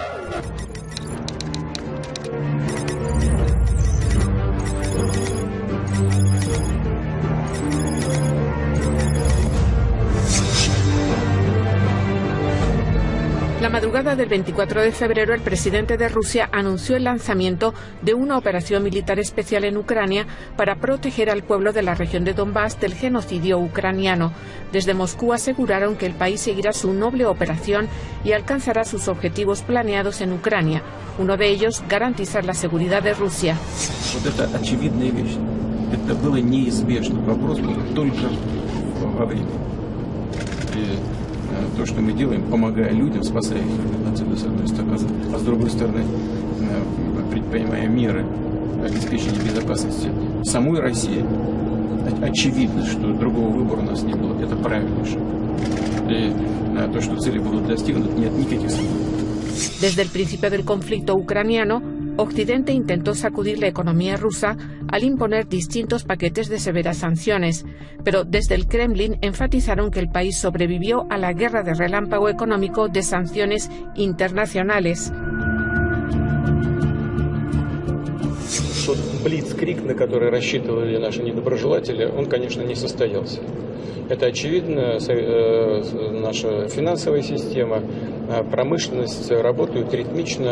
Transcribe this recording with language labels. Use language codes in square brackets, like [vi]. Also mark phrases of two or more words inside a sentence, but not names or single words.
[es] La madrugada del 24 de febrero, el presidente de Rusia anunció el lanzamiento de una operación militar especial en Ucrania para proteger al pueblo de la región de Donbass del genocidio ucraniano. Desde Moscú aseguraron que el país seguirá su noble operación y alcanzará sus objetivos planeados en Ucrania. Uno de ellos, garantizar la seguridad de Rusia. [ru] То, что мы делаем, помогая людям, спасая их от себя, с одной стороны, а с другой стороны, предпринимая меры обеспечения безопасности самой России, очевидно, что другого выбора у нас не было. Это правильный шаг. И то, что цели будут достигнуты, нет никаких сомнений. [es] Desde el principio del conflicto ucraniano, Occidente intentó sacudir la economía rusa al imponer distintos paquetes de severas sanciones, pero desde el Kremlin enfatizaron que el país sobrevivió a la guerra de relámpago económico de sanciones internacionales. [ru] Тот блицкриг, на который рассчитывали наши недоброжелатели, он, конечно, не состоялся. Это очевидно, наша финансовая система, промышленность работают ритмично.